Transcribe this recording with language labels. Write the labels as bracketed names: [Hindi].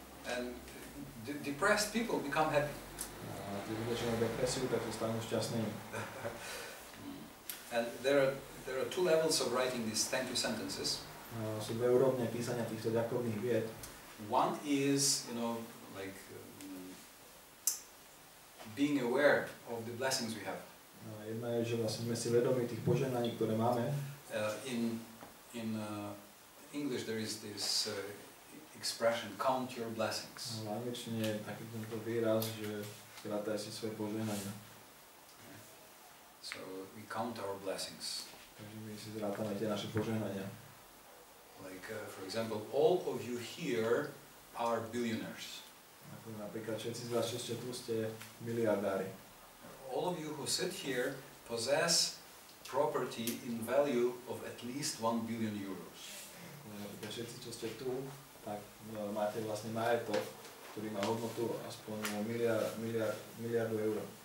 [English] And depressed people become happy. [Slovak] A tí ľudia, čo majú depresiu, tak sa stanú šťastnými. [English] And there are 2 levels of writing these thank you sentences. [Slovak] Sú dve úrovne písania týchto ďakovných vied. [English] One is, like being aware of the blessings we have. [Slovak] Jedna je, že vlastne sme si vedomi tých požehnaní, ktoré máme. [English] In English there is this expression, count your blessings. [Slovak] V angličtine je taký tento výraz, že rátaj si svoje požehnania. [English] So we count our blessings. [Slovak] Takže my si zrátame tie naše požehnania. [English] Like for example, all of you here are billionaires. [Slovak] Ako napríklad všetci z vás, čo ste tu, ste miliardári. [English] All of you who sit here possess property in value of at least 1 billion euros. [Slovak] Napríklad všetci, čo ste tu, tak máte vlastne majetok, ktorý má hodnotu aspoň miliardu eur.